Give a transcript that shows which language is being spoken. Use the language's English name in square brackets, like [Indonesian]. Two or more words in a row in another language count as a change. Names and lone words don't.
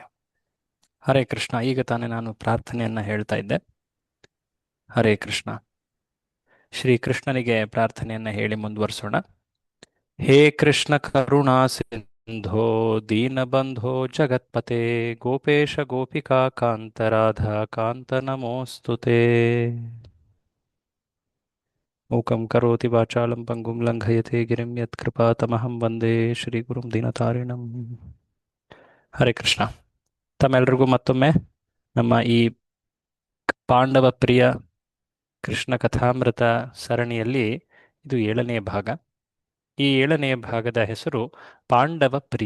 [Kannada] ಹರೇ ಕೃಷ್ಣ, ಈಗ ತಾನೇ ನಾನು ಪ್ರಾರ್ಥನೆಯನ್ನ ಹೇಳ್ತಾ ಇದ್ದೆ. ಹರೇ ಕೃಷ್ಣ. ಶ್ರೀ ಕೃಷ್ಣನಿಗೆ ಪ್ರಾರ್ಥನೆಯನ್ನ ಹೇಳಿ ಮುಂದುವರಿಸೋಣ. [Sanskrit] ಹೇ ಕೃಷ್ಣ ಕರುಣಾ ಸಿಂಧೋ ದೀನಬಂಧೋ ಜಗತ್ಪತೆ ಗೋಪೇಶ ಗೋಪಿಕಾ ಕಾಂತ ರಾಧಾ ಕಾಂತ ನಮೋಸ್ತುತೆ. ಮೂಕಂ ಕರೋತಿ ವಾಚಾಲಂ ಪಂಗುಂ ಲಂಘಯತೆ ಗಿರಿಂ ಯತ್ಕೃಪಾತಮಹಂ ವಂದೇ ಶ್ರೀಗುರುಂ ದೀನತಾರಿಣಂ. [Kannada] ಹರೇ ಕೃಷ್ಣ. ತಮ್ಮೆಲ್ಲರಿಗೂ ಮತ್ತೊಮ್ಮೆ ನಮ್ಮ ಈ ಪಾಂಡವ ಪ್ರಿಯ ಕೃಷ್ಣ ಕಥಾಮೃತ ಸರಣಿಯಲ್ಲಿ ಇದು 7ನೇ ಭಾಗ. ಈ 7ನೇ ಭಾಗದ ಹೆಸರು ಪಾಂಡವ ಪ್ರಿಯ.